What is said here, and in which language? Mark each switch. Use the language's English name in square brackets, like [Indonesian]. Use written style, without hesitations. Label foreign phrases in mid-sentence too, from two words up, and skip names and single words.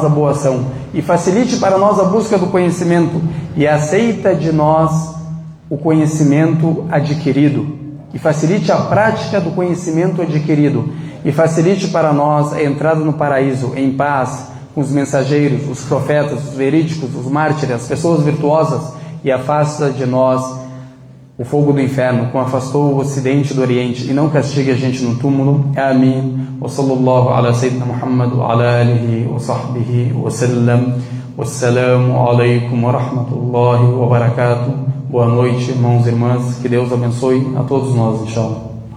[Portuguese] a boa ação e facilite para nós a busca do conhecimento e aceita de nós o conhecimento adquirido e facilite a prática do conhecimento adquirido e facilite para nós a entrada no paraíso em paz com os mensageiros, os profetas, os verídicos, os mártires, as pessoas virtuosas e afasta de nós o fogo do inferno, como afastou o ocidente do oriente e não castigue a gente no túmulo. Amém. [Arabic] وصلى الله على سيدنا محمد وعلى آله وصحبه وسلم. والسلام عليكم ورحمة الله وبركاته. [Portuguese] Boa noite, irmãos e irmãs. Que Deus abençoe a todos nós, inshallah.